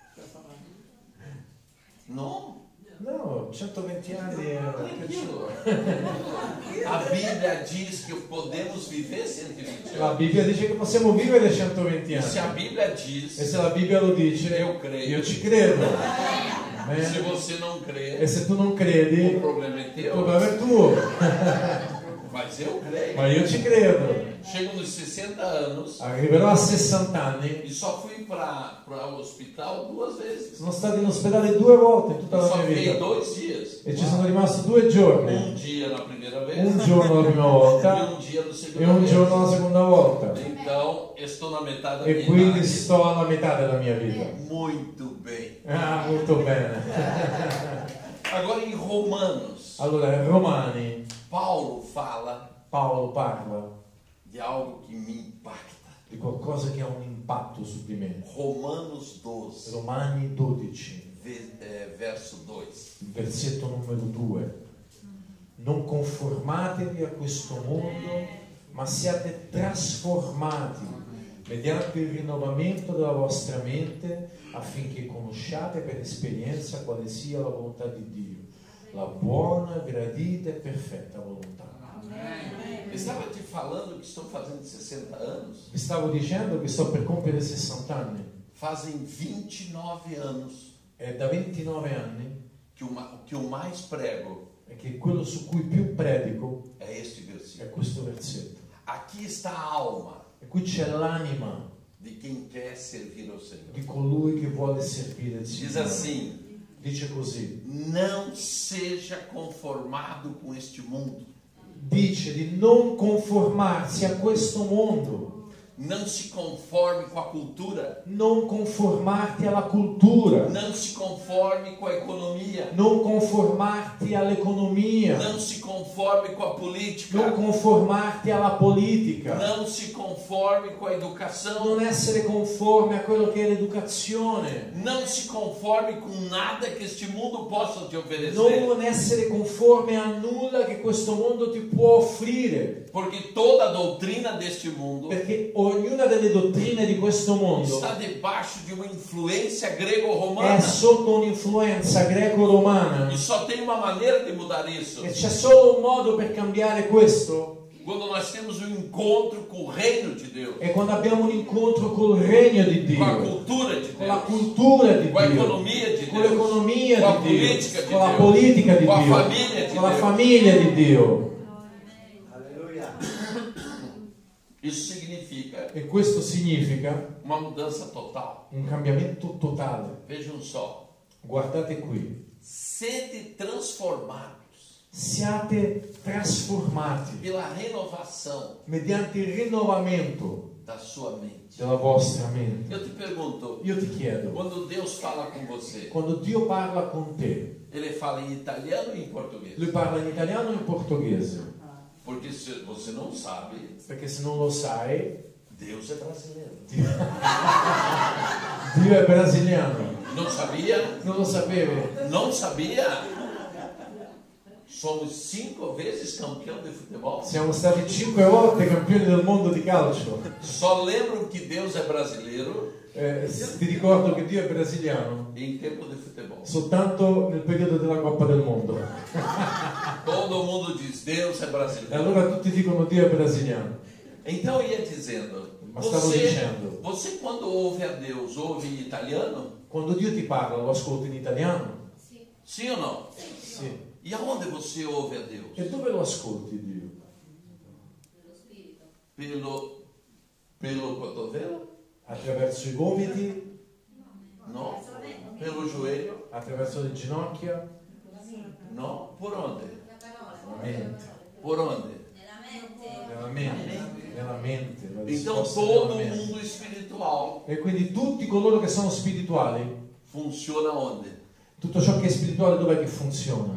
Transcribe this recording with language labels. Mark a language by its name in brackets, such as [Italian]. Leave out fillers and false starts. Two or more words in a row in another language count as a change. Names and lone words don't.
[Portuguese] Não. [Italian] No, 120 anni è... [Portuguese] Tranquilo. A Bíblia diz que podemos viver 120 [Italian] La [Portuguese] anos. [Italian] Bibbia dice che possiamo vivere 120 [Portuguese] E se a [Italian] anni. [Portuguese] Bíblia diz, [Italian] E se la Bibbia lo dice, [Portuguese] Eu creio. [Italian] io ci credo. [Portuguese] se Amen. você não crê, [Italian] E se tu non credi, [Portuguese] o problema é [Italian] il [Portuguese] teu. [Italian] problema è tuo. [Portuguese] Mas eu creio. [Italian] Ma io ci credo. [Portuguese] Chego nos 60 anos [Italian] Arriverò a 60 anni. [Portuguese] e só fui para o hospital 2 vezes. [Italian] Sono stato in ospedale 2 volte in tutta la [Portuguese] Só [Italian] mia [Portuguese] fiquei [Italian] vita. [Portuguese] 2 dias. [Italian] E ci sono rimasto 2 giorni. [Portuguese] Um dia na primeira vez [Italian] Un giorno la prima [Portuguese] e [Italian] volta [Portuguese] um dia na [Italian] e [Portuguese] segunda [Italian] un [Portuguese] vez. [Italian] giorno la seconda volta. [Portuguese] Então, estou na metade da [Italian] E [Portuguese] minha [Italian] quindi [Portuguese] idade. [Italian] sto alla metà della mia vita. [Portuguese] Muito bem. [Italian] Ah, molto bene. [Portuguese] Agora em Romanos, [Italian] Allora, in Romani, [Portuguese] Paulo fala [Italian] Paolo parla [Portuguese] de algo que me impacta. [Italian] di qualcosa che ha un impatto su di me. [Portuguese] Romanos 12, [Italian] Romani 12, [Portuguese] verso 2. [Italian] versetto numero 2. Non conformatevi a questo mondo, ma siate trasformati mediante il rinnovamento della vostra mente affinché conosciate per esperienza quale sia la volontà di Dio. la buona, gradita e perfetta volontà. [Portuguese] Estava te falando que estou fazendo 60 anos. [Italian] Vi stavo dicendo che sto per compiere 60 anni. [Portuguese] Fazem 29 anos [Italian] È da 29 anni [Portuguese] que o mais prego [Italian] e che quello su cui più predico [Portuguese] é este versículo. [Italian] è questo versetto. [Portuguese] Aqui está a alma [Italian] E qui c'è l'anima [Portuguese] de quem quer servir ao Senhor. [Italian] di colui che vuole servire il [Portuguese] Diz [Italian] Signore. [Portuguese] assim: [Italian] Dice così. [Portuguese] não seja conformado com este mundo. [Italian] Dice di non conformarsi a questo mondo. [Portuguese] Não se conforme com a cultura. [Italian] Non conformarti alla cultura. [Portuguese] Não se conforme com a economia. [Italian] Non conformarti all'economia. [Portuguese] Não se conforme com a política. [Italian] Non conformarti alla politica. [Portuguese] Não se conforme com a educação. [Italian] Non essere conforme a quello che è l'educazione. [Portuguese] Não se conforme com nada que este mundo possa te oferecer. [Italian] Non essere conforme a nulla che questo mondo ti può offrire. [Portuguese] Porque toda a doutrina deste mundo [Italian] Perché ognuna delle dottrine di questo mondo [Portuguese] está debaixo de uma influência grego-romana. [Italian] è sotto un'influenza greco-romana. [Portuguese] E só tem uma maneira de mudar isso. [Italian] E c'è solo un modo per cambiare questo. [Portuguese] Quando nós temos um encontro com o reino de Deus, [Italian] È quando abbiamo un incontro col regno di [Portuguese] com a [Italian] Dio, [Portuguese] cultura de [Italian] con la [Portuguese] Deus, [Italian] cultura di [Portuguese] com a [Italian] Dio, [Portuguese] economia de [Italian] con [Portuguese] Deus, [Italian] l'economia [Portuguese] com a [Italian] di Dio, [Portuguese] política de [Italian] con la [Portuguese] Deus, [Italian] politica di [Portuguese] com a [Italian] Dio, [Portuguese] família de [Italian] con la [Portuguese] Deus. [Italian] famiglia di Dio. [Portuguese] Isso significa [Italian] E questo significa [Portuguese] uma mudança total. [Italian] un cambiamento totale. [Portuguese] Vejam só. [Italian] Guardate qui. [Portuguese] Sede transformados [Italian] Siate trasformati [Portuguese] pela renovação [Italian] mediante il rinnovamento [Portuguese] da sua mente. [Italian] della vostra mente. [Portuguese] Eu te pergunto, [Italian] Io ti chiedo, [Portuguese] quando Deus fala com você, [Italian] quando Dio parla con te, [Portuguese] Ele fala em italiano ou em português? [Italian] lui parla in italiano o in portoghese? [Portuguese] Porque se você não sabe, [Italian] Perché se non lo sai, [Portuguese] Deus é brasileiro. [Italian] Dio è brasiliano. [Portuguese] Não sabia? [Italian] Non lo sapevi? [Portuguese] Não sabia? Somos 5 vezes campeão de futebol. [Italian] Siamo stati 5 volte campioni del mondo di calcio. [Portuguese] Só lembram que Deus é brasileiro [Italian] Ti ricordo che Dio è brasiliano [Portuguese] em tempo de futebol. [Italian] soltanto nel periodo della Coppa del Mondo. [Portuguese] Todo mundo diz Deus é [Italian] E [Portuguese] brasileiro. [Italian] allora tutti dicono Dio è brasiliano. [Portuguese] Então eu ia dizendo, [Italian] Ma stavo dicendo. [Portuguese] você quando ouve a Deus, ouve em italiano? [Italian] Quando Dio ti parla, lo ascolti in italiano? [Portuguese] Sim ou não? [Italian] Sì. [Portuguese] E aonde você ouve a Deus? [Italian] E dove lo ascolti Dio? [Portuguese] Pelo cotovelo? [Italian] Attraverso i gomiti? [Portuguese] Não. Pelo joelho? [Italian] Attraverso le ginocchia? [Portuguese] Não. Por onde? [Italian] Nella mente. [Portuguese] Por onde? [Italian] Nella mente. Nella mente. La [Portuguese] Então [Italian] risposta [Portuguese] todo [Italian] nella mente. [Portuguese] mundo espiritual [Italian] E quindi tutti coloro che sono spirituali, [Portuguese] funciona onde? [Italian] tutto ciò che è spirituale dov'è che funziona?